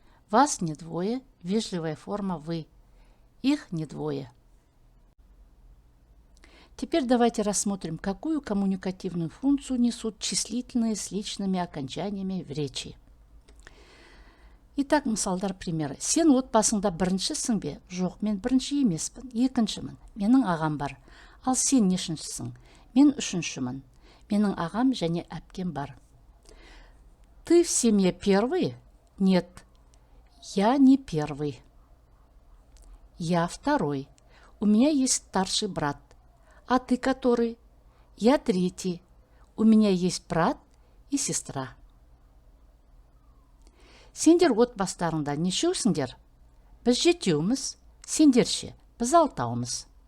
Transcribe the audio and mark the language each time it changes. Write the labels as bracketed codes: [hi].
[ru] Вас не двое, вежливая форма вы. Их не двое. Теперь давайте рассмотрим, какую коммуникативную функцию несут числительные с личными окончаниями в речи. Итак, [kk] мысалдар примері. Сен отбасыңда біріншісің бе? Жоқ, мен бірінші емеспін, екіншімін. Менің ағам бар. Ал сен нешіншісің? Мен үшіншімін. Менің ағам және әпкем бар. [ru] Ты в семье первый? Нет, я не первый. Я второй. У меня есть старший брат. А ты который? Я третий. У меня есть брат и сестра. [kk] Сендер отбастарыңда нешеусіңдер? Біз жетеуміз, сендер ше, біз алтауымыз.